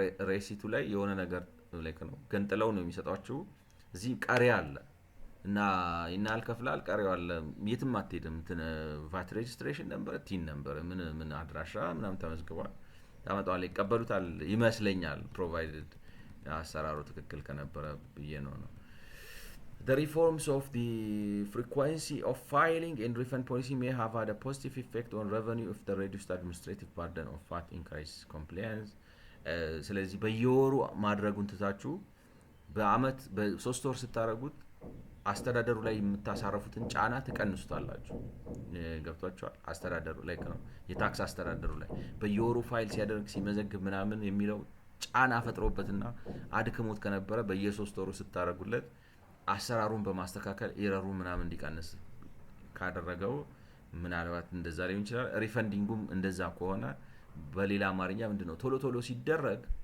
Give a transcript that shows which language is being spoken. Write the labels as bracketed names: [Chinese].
[Amharic] ሬሲቱ ላይ የሆነ ነገር ላይክ ነው ገንጥለው ነው የሚሰጣችሁ እዚህ ቀሪ አለ እና ይናል ከፍላል ቀሪው አለ የትም አትሄድም እንትን ቫት ሬጅስትሬሽን ነበር ቲን ነበር ምን አድራሻ ምናምን ተመዝግቧል ታመጣው ላይ ይቀበሉታል ይመስለኛል ፕሮቫይድድ አሰራሩ ትክክል ከነበረ ብዬ ነው [English] The reforms of the frequency of filing and refund policy may have had a positive effect on revenue if the reduced administrative burden of VAT increase compliance. [Amharic] ስለዚህ በየወሩ ማድረጉን ትታችሁ በአመት በ3 ወር ስታደርጉት አስተዳደሩ ላይ የምታሳረፉትን ጫና ትቀንሱታላችሁ። ገብቷችኋል? አስተዳደሩ ላይ ነው የታክስ አስተዳደሩ ላይ በየወሩ ፋይል ሲያደርግ ሲመዘግብ ምናምን የሚለው ጫና ፈጥሮበትና አድክሞት ከነበረ በየ3 ወሩ ስታደርጉለት አሰራሩን በማስተካከል ኤረሩ ምናምን እንዲቀንስ ካደረገው ምናልባት እንደዛ ሊሆን ይችላል። ሪፈንዲንጉም እንደዛ ከሆነ በሌላ አማርኛ ምንድነው ቶሎ ቶሎ ሲደረግ